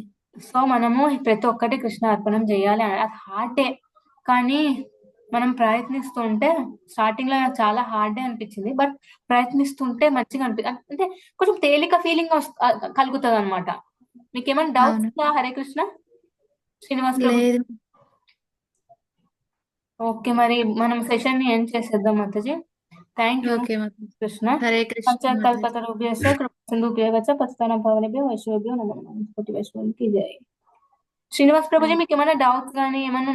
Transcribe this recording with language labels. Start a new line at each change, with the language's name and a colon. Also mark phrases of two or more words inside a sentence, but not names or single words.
Telugu: సో మనము ప్రతి ఒక్కటి కృష్ణ అర్పణం చేయాలి అని అది హార్డే, కానీ మనం ప్రయత్నిస్తుంటే స్టార్టింగ్ లో నాకు చాలా హార్డే అనిపించింది, బట్ ప్రయత్నిస్తుంటే మంచిగా అంటే కొంచెం తేలిక ఫీలింగ్ కలుగుతుంది అనమాట. మీకు ఏమైనా డౌట్స్ అవును. ఉందా హరే కృష్ణ? శ్రీనివాస్ ప్రభు. లేదు. ఓకే, మరి మనం సెషన్ ని ఎండ్ చేసేద్దాం మాతాజీ.
English: thank you
Telugu: ఓకే మాతాజీ. కృష్ణ. హరే కృష్ణ మాతాజీ.
Sanskrit: పంచకల్పతరుభ్యశ్చ కృపాసింధుభ్యశ్చ పతితానాం పావనేభ్యో వైష్ణవేభ్యో నమో నమః.
Telugu: కోటి వైష్ణవునికి జై. శ్రీనివాస్ ప్రభుజీ, మీకు ఏమైనా డౌట్స్ కానీ ఏమైనా